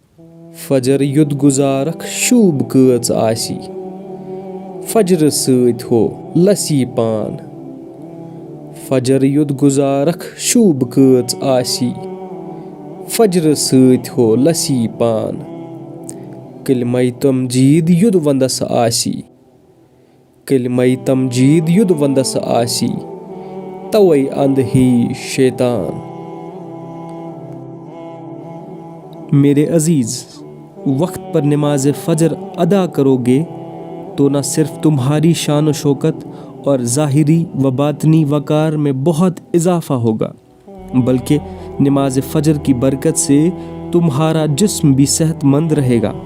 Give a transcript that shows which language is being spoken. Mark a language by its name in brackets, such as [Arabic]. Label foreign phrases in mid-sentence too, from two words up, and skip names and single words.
[Kashmiri] فجر یُد گزارک شوٗب کۭژ آسی فجرٕ سۭتۍ ہو لسی پان فجر یُد گزارک شوٗب کۭژ آسی فجرٕ سۭتۍ ہو لسی پان کلمَے تمجیٖد یُد ونٛدس آسی کلمَے تمجیٖد یُد ونٛدس آسی توے اندھ ہی شیطان۔ [Urdu] میرے عزیز، وقت پر نماز فجر ادا کرو گے تو نہ صرف تمہاری شان و شوکت اور ظاہری و باطنی وقار میں بہت اضافہ ہوگا، بلکہ نماز فجر کی برکت سے تمہارا جسم بھی صحت مند رہے گا۔